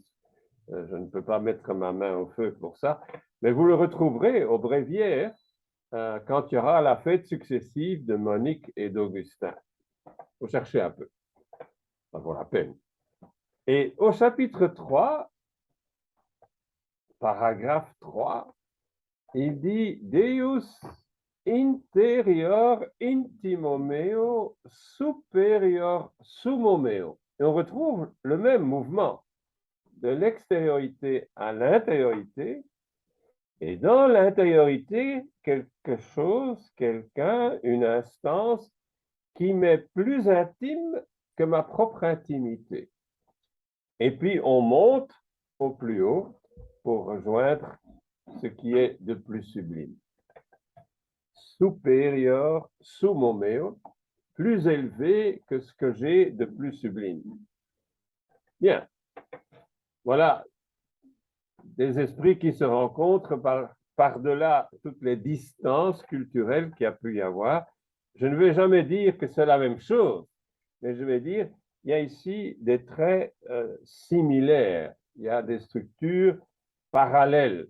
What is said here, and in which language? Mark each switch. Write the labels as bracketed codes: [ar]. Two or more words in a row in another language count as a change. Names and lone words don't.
[fr] Je ne peux pas mettre ma main au feu pour ça, mais vous le retrouverez au bréviaire quand il y aura la fête successive de Monique et d'Augustin. Il faut chercher un peu, ça vaut la peine. Et au chapitre 3, paragraphe 3, il dit « [la] Deus interior intimo meo superior sumo meo ». [fr] Et on retrouve le même mouvement de l'extériorité à l'intériorité, et dans l'intériorité, quelque chose, quelqu'un, une instance qui m'est plus intime que ma propre intimité. Et puis on monte au plus haut pour rejoindre ce qui est de plus sublime. Supérieur, [la] sumo meo, [fr] plus élevé que ce que j'ai de plus sublime. Bien, voilà des esprits qui se rencontrent par-delà toutes les distances culturelles qu'il y a pu y avoir. Je ne vais jamais dire que c'est la même chose, mais je vais dire il y a ici des traits similaires, il y a des structures parallèles.